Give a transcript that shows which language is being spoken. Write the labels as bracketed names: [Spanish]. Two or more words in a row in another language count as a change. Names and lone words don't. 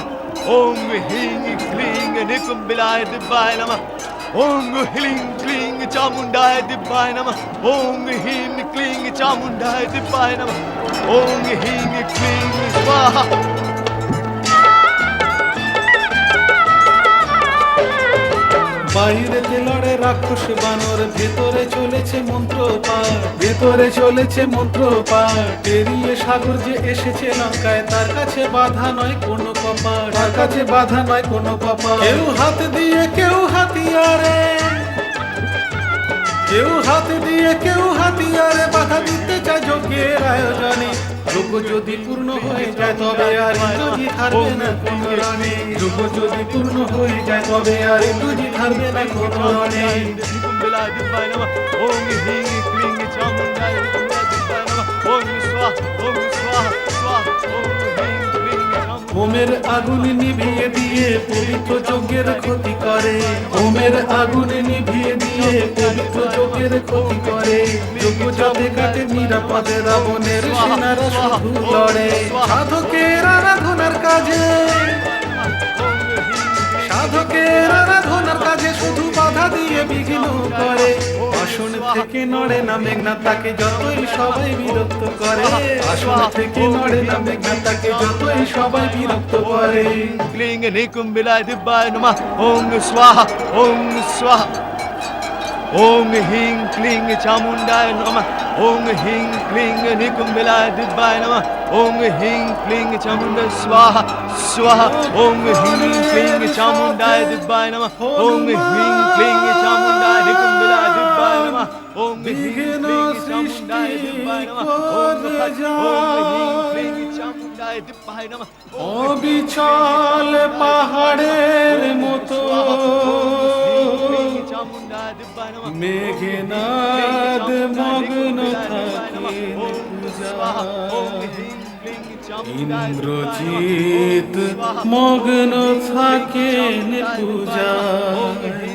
[Sanskrit] ॐ ह्रीं क्लीं निकुम्भिलाय दिव्याय नमः. ॐ ह्रीं क्लीं चामुण्डाय दिव्याय नमः. ॐ ह्रीं क्लीं चामुण्डाय दिव्याय नमः. ॐ ह्रीं क्लीं स्वाहा. [Bangla] বাইরেতে লড়ে রাক্ষস বানর, ভেতরে চলেছে মন্ত্র পাঠ, ভেতরে চলেছে মন্ত্র পাঠ। পেরিয়ে সাগর যে এসেছে লঙ্কায়, তার কাছে বাধা নয় কোনো কপাট, তার কাছে বাধা নয় কোনো কপাট। কেউ হাত দিয়ে কেউ হাতিয়ারে, কেউ হাত দিয়ে কেউ হাতিয়ারে বাধা দিতে চায় যজ্ঞের আয়োজনে। যজ্ঞ যদি পূর্ণ হয়ে যায় তবে আর ইন্দ্রজিৎ হারবে না কোনো রণে। যজ্ঞ যদি পূর্ণ হয়ে যায় তবে আর ইন্দ্রজিৎ হারবে না কোনো রণে। [Sanskrit] निकुम्भिलाय दिव्याय नमः। ॐ ह्रीं क्लीं चामुण्डाय दिव्याय नमः. ॐ स्वाहा। ॐ स्वाहा। स्वाहा. ॐ ह्रीं क्लीं चामुण्डाय. [Bangla] হোমের আগুন নিভিয়ে দিয়ে পবিত্র যজ্ঞের ক্ষতি করে, হোমের আগুন নিভিয়ে দিয়ে পবিত্র যজ্ঞের ক্ষতি করে। যজ্ঞ যাতে কাটে নিরাপদে রাবণের সেনারা শুধু লড়ে। সাধকের আরাধনার কাজে, সাধকের আরাধনার কাজে শুধু বাধা দিয়ে বিঘ্ন করে। আসন থেকে নড়ে না মেঘনাদ, তাকে যতই সবাই বিরক্ত করে। আসন থেকে নড়ে না মেঘনাদ, তাকে যতই সবাই বিরক্ত করে। [Sanskrit] क्लीं निकुम्भिलाय दिव्याय नमः. ॐ स्वाहा। ॐ स्वाहा. ॐ ह्रीं क्लीं चामुण्डाय नमः. ॐ ह्रीं क्लीं निकुम्भिलाय दिव्याय नमः. ॐ ह्रीं क्लीं चामुण्डाय स्वाहा. स्वाहा. ॐ ह्रीं क्लीं चामुण्डाय दिव्याय नमः. ॐ ह्रीं क्लीं चामुण्डाय निकुम्भिलाय दिव्याय नमः. ॐ ह्रीं क्लीं चामुण्डाय दिव्याय नमः. ॐ ह्रीं क्लीं चामुण्डाय दिव्याय नमः. [Bangla] অবিচল পাহাড়ের মতো মেঘনাদ মগ্ন থাকেন পূজায়। ইন্দ্রজিৎ মগ্ন থাকেন পূজায়।